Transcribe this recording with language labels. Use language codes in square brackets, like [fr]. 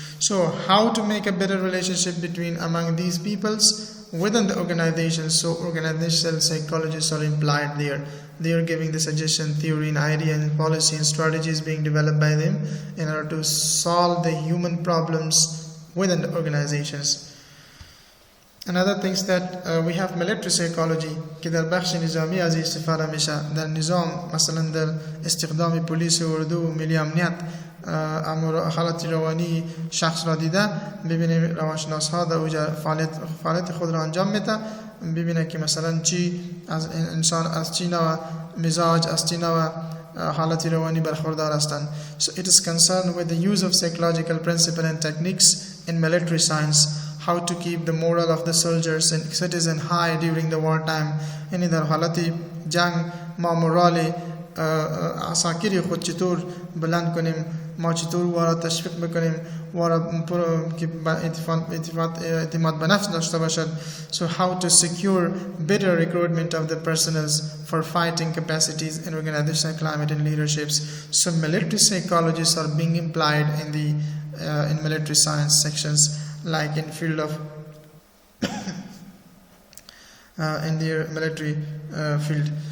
[en] So how to make a better relationship among these peoples within the organization? So organizational psychologists are implied there. They are giving the suggestion, theory and idea and policy and strategies being developed by them in order to solve the human problems within the organizations. Another things that we have military psychology [fa] که در بخش نظامی از استفاده میشه در نظام، مثلا در استخدام پلیس و اردو و ملی امنیت حالت روانی شخص را دیده، ببینیم روانشناس ها در اوجا فعالیت خود را انجام میده، ببینه که مثلا چی از انسان از چی نوع مزاج از چی نوع حالت روانی برخوردار هستند. [en] So it is concerned with the use of psychological principles and techniques in military science. how to keep the morale of the soldiers and citizen high during the wartime. [fa] In در حالت جنگ ما morale عساکری خود چطور بلند کنیم، ما چطور وارا تشویق بکنیم، وارا که اعتماد به نفس داشته باشد. [en] So how to secure better recruitment of the personals for fighting capacities in organizational climate and leaderships. So military psychologists are being employed in the in military science sections, like in field of in their military field.